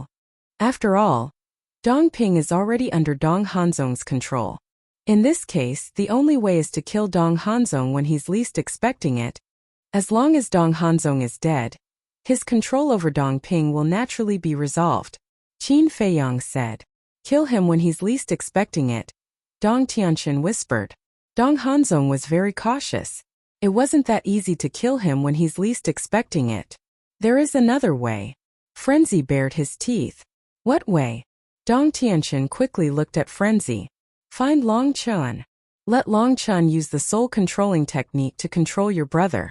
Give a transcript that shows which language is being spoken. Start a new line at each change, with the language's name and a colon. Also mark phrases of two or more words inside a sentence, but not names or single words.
English: After all, Dongping is already under Dong Hanzong's control. In this case, the only way is to kill Dong Hanzong when he's least expecting it. As long as Dong Hanzong is dead, his control over Dongping will naturally be resolved. Qin Feiyang said. Kill him when he's least expecting it. Dong Tianxin whispered. Dong Hanzong was very cautious. It wasn't that easy to kill him when he's least expecting it. There is another way. Frenzy bared his teeth. What way? Dong Tianxin quickly looked at Frenzy. Find Long Chun. Let Long Chun use the soul-controlling technique to control your brother.